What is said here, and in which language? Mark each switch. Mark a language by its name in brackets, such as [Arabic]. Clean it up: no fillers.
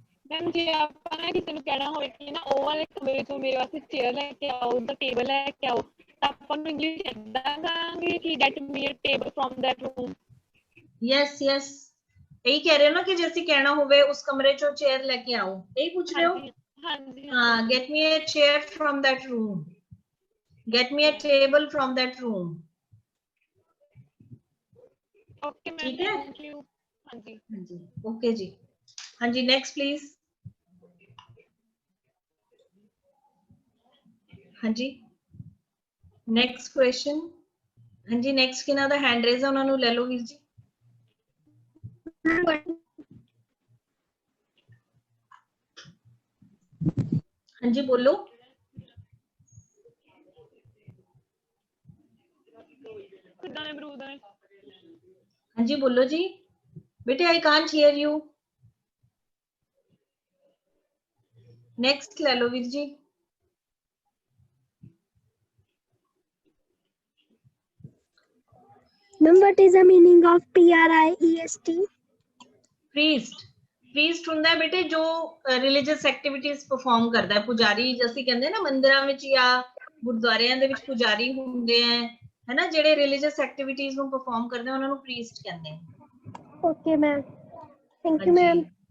[Punjabi] Ma'am ਜੇ ਆਪਾਂ ਨਾ ਕਿਸੇ ਨੂੰ ਕਹਿਣਾ ਹੋਵੇ ਕਿ ਨਾ ਉਹ ਵਾਲੇ ਕਮਰੇ ਤੋਂ ਮੇਰੇ ਵਾਸਤੇ ਚੇਅਰ ਲੈ ਕੇ ਆਓ, ਉਹਦਾ ਟੇਬਲ ਲੈ ਕੇ ਆਓ, ਤਾਂ ਆਪਾਂ ਨੂੰ ਇੰਗਲਿਸ਼ ਏਦਾਂ ਕਹਾਂਗੇ ਕਿ [English] get me a table from that room. [Punjabi] Yes yes, ਇਹੀ ਕਹਿ ਰਹੇ ਹੋ ਨਾ ਕਿ ਜੇ ਅਸੀਂ ਕਹਿਣਾ ਹੋਵੇ ਉਸ ਕਮਰੇ ਚੋਂ ਚੇਅਰ ਲੈ ਕੇ ਆਓ, ਇਹੀ ਪੁੱਛ ਰਹੇ ਹੋ? ਹਾਂਜੀ। [English] ਹਾਂ, get me a chair from that room, get me a table from that room. [Punjabi] Okay ma'am, ਠੀਕ ਹੈ? [English] Thank you. ਹਾਂਜੀ [Punjabi] ਹਾਂਜੀ, ਓਕੇ ਜੀ। ਹਾਂਜੀ, ਨੈਕਸਟ ਪਲੀਜ਼। ਹਾਂਜੀ, ਨੈਕਸਟ ਕੁਐਸਚਨ। ਹਾਂਜੀ, ਨੈਕਸਟ ਕਿਹਨਾਂ ਦਾ ਹੈਂਡ ਰੇਜ਼ ਹੈ ਉਹਨਾਂ ਨੂੰ ਲੈ ਲਓ ਵੀਰ ਜੀ। ਹਾਂਜੀ, ਬੋਲੋ। ਕਿੱਦਾਂ ਦੇ ਅਮਰੂਦ ਨੇ? ਹਾਂਜੀ, ਬੋਲੋ ਜੀ ਬੇਟੇ, [English] I can't hear you. [Punjabi] Next ਲੈ ਲਓ ਵੀਰ ਜੀ। [English] Ma'am, what is the meaning of priest? [Punjabi] Priest, priest ਹੁੰਦਾ ਹੈ ਬੇਟੇ ਜੋ ਰਿਲੀਜੀਅਸ ਐਕਟੀਵਿਟੀਜ਼ ਪਰਫਾਰਮ ਕਰਦਾ ਹੈ। ਪੁਜਾਰੀ ਅਸੀਂ ਕਹਿੰਦੇ ਨਾ ਮੰਦਿਰਾਂ ਵਿੱਚ ਜਾਂ ਗੁਰਦੁਆਰਿਆਂ ਦੇ ਵਿੱਚ ਪੁਜਾਰੀ ਹੁੰਦੇ ਆ, ਹੈ ਨਾ, ਜਿਹੜੇ ਰਿਲੀਜੀਅਸ ਐਕਟੀਵਿਟੀਜ਼ ਨੂੰ ਪਰਫਾਰਮ ਕਰਦੇ ਆ ਉਹਨਾਂ ਨੂੰ ਪ੍ਰੀਸਟ ਕਹਿੰਦੇ ਆ। [English] Okay, ma'am. Thank you, ma'am.